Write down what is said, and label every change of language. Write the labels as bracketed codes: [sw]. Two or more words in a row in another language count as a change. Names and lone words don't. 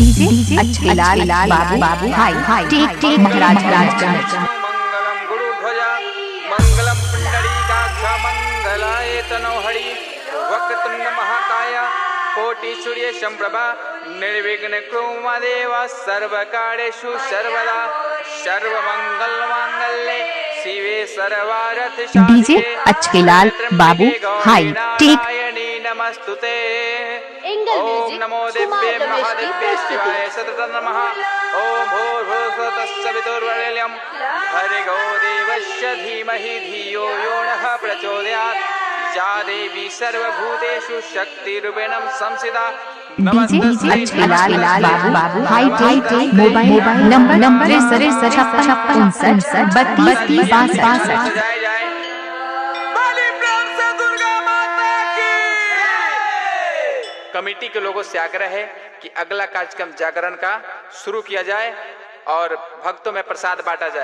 [hi] डीजे अच्छेलाल बाबू हाई टेक महाराज [sa] मंगलम गुरुध्वजा मंगलम पुंडरीकाक्ष मंगलाय तनोहरि वक्रतुंड महाकाय कोटि सूर्य संप्रभा निर्विघ्न कुरु देव सर्वकार्येषु सर्वदा सर्वमंगल मांगल्ये शिवे सर्वार्थ [hi] डीजे अच्छेलाल बाबू हाई टेक [sa] नमस्तुते। ओम नमो दिव्ये महादिव्ये शिवाय सततं नमः। ओम भूर्भुवस्सुतस्य वितुर्वरेण्यं भर्गो देवस्य धीमहि धियो यो नः प्रचोदयात्। या देवी सर्वभूतेषु शक्तिरूपेण संस्थिता। [hi] डीजे अच्छेलाल बाबू हाई टेक [en] mobile number [hi] 6356 कमेटी के लोगों से आग्रह है कि अगला कार्यक्रम जागरण का शुरू किया जाए और भक्तों में प्रसाद बांटा जाए।